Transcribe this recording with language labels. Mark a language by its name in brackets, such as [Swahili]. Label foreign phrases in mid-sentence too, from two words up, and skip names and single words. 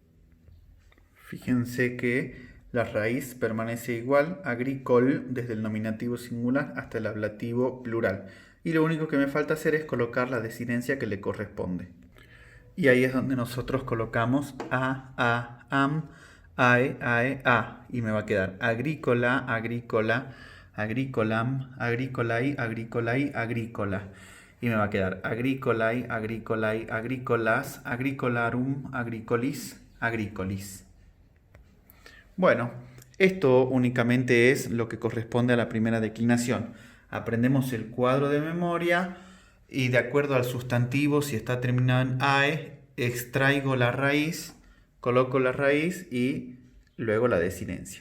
[Spanish] Fíjense que la raíz permanece igual, agricol, desde el nominativo singular hasta el ablativo plural. Y lo único que me falta hacer es colocar la desinencia que le corresponde. Y ahí es donde nosotros colocamos [Latin] a, am, ae, a. [Spanish] Y me va a quedar [Latin] agrícola, agrícola, agrícolam, agrícolai, agrícolai, agrícola. [Spanish] Y me va a quedar [Latin] agrícolai, agrícolai, agrícolas, agricolarum, agricolis, agricolis. [Spanish] Bueno, esto únicamente es lo que corresponde a la primera declinación. Aprendemos el cuadro de memoria y de acuerdo al sustantivo, si está terminado en AE, extraigo la raíz, coloco la raíz y luego la desinencia.